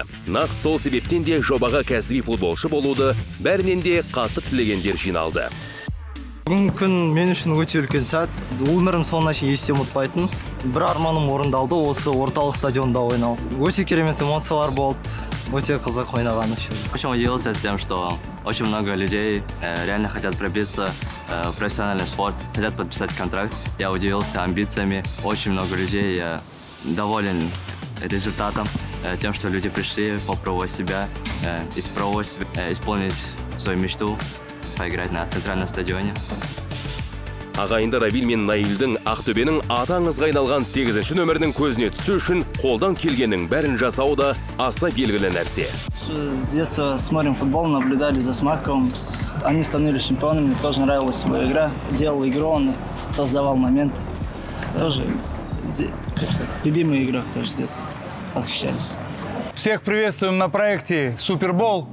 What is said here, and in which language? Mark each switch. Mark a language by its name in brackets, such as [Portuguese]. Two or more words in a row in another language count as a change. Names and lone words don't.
[Kazakh] Нақ сол себептен де жобаға кәсіби футболшы болуды бәрінен де қатты тілегендер жиналды. Бүгінгі күн мен үшін өте үлкен сәт. Өмірім соңына шейін есте ұмытпайтын. Бір арманым орындалды, осы орталық стадионда ойнау. Өте керемет эмоциялар болды. Өте қызық ойнаған үшін. [Russian] Очень удивился тем, что очень много людей реально хотят пробиться в профессиональный спорт, хотят подписать контракт. Я удивился амбициями. Очень много людей. Я доволен результатом, тем, что люди пришли попробовать себя, исполнить свою мечту, поиграть на центральном стадионе. [Kazakh] Ағайынды Равиль мен Наилдің Ақтөбенің аты аңызға айналған 8-ші нөмірінің көзіне түсу үшін қолдан келгеннің бәрін жасау да аса белгілі нәрсе. [Russian] С детства смотрим футбол, наблюдали за Смаковым. Они становились чемпионами, мне тоже нравилась его игра. Делал игру, он создавал моменты. Тоже любимая игра, тоже с детства восхищались. Всех приветствуем на проекте Супербол.